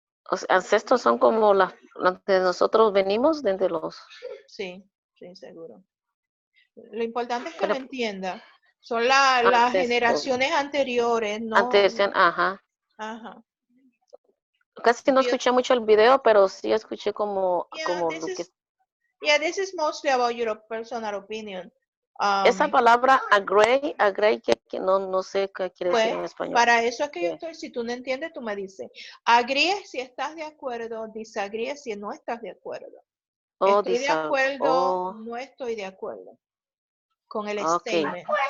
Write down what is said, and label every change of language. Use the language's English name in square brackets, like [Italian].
[Spanish] Los ancestros son como las de nosotros venimos desde los. Sí, sí, seguro. Lo importante es que lo entienda. Son las generaciones anteriores, ¿no? Ajá. Ajá. Casi no escuché mucho el video, pero sí escuché como lo que. [English] Yeah, this is mostly about your personal opinion. [Spanish] Esa palabra agree que no sé qué quiere decir en español. Para eso es que yo estoy, si tú no entiendes, tú me dices. Agree si estás de acuerdo, disagree si no estás de acuerdo. Estoy de acuerdo, no estoy de acuerdo con el statement.